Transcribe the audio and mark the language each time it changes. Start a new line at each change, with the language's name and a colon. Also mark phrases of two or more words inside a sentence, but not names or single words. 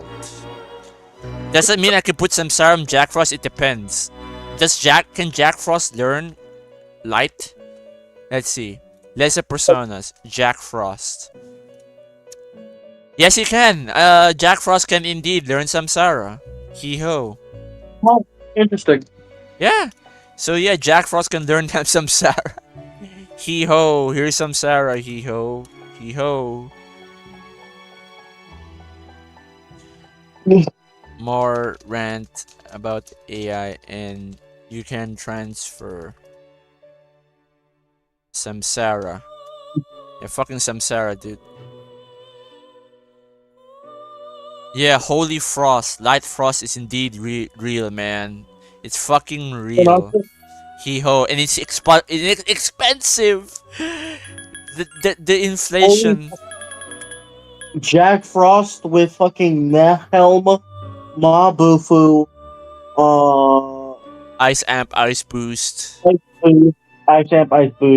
English: Does that mean I can put Samsara on Jack Frost? It depends. Can Jack Frost learn light? Let's see. Lesser personas. Jack Frost. Yes, he can. Jack Frost can indeed learn Samsara. Hee ho. Oh, interesting. Yeah. So yeah, Jack Frost can learn Samsara. Hee ho. Here's Samsara. Hee ho. Hee ho. More rant about AI and you can transfer Samsara. Yeah, fucking Samsara, dude. Yeah, Holy Frost. Light Frost is indeed real, man. It's fucking real. Hee ho. And it's expensive. The inflation. Jack Frost with fucking Nehelm, Mabufu, Ice Amp, Ice Boost. Ice Boost, Ice Amp, Ice Boost,